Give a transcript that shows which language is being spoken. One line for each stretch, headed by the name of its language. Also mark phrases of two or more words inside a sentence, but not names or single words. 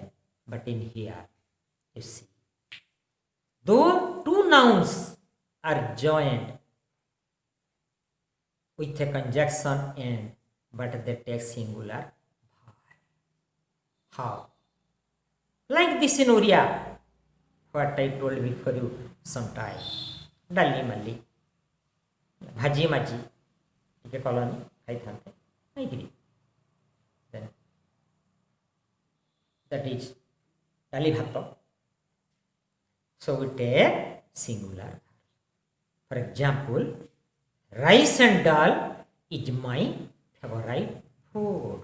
English: But in here, you see, though two nouns are joined with a conjunction and, but they take singular verb. How? Like this in Oriya, what I told before you sometime.
Odia: ଡାଲି ମଲି, ଭାଜି ମାଜି, ଟିକେ କଲନି ଖାଇଥାନ୍ତେ, ଖାଇକିରି.
English: Then that is
Odia: ଡାଲି ଭାତ.
English: So we take singular. For example, rice and dal is my favorite food.